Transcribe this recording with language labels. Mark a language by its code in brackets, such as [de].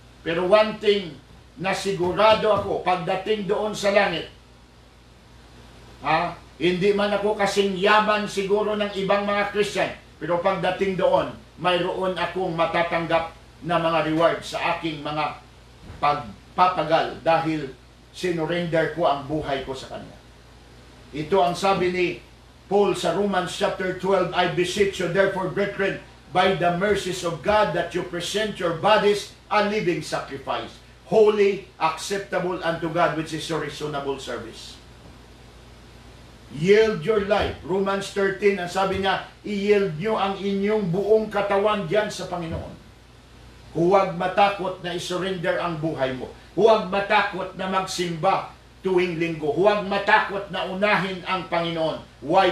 [tl] Pero [en] one thing [tl] na sigurado ako, pagdating doon sa langit, hindi man ako kasing yaman siguro ng ibang mga Christian, pero pagdating doon, mayroon akong matatanggap na mga reward sa aking mga pagpapagal dahil sinurrender ko ang buhay ko sa Kanya. Ito ang sabi ni Paul sa Romans chapter 12, [en] I beseech you therefore, brethren, by the mercies of God, that you present your bodies a living sacrifice, holy, acceptable unto God, which is your reasonable service. Yield your life. [tl] Romans 13, ang sabi niya, i-yield nyo ang inyong buong katawan diyan sa Panginoon. Huwag matakot na isurrender ang buhay mo. Huwag matakot na magsimba tuwing linggo. Huwag matakot na unahin ang Panginoon. [en] Why?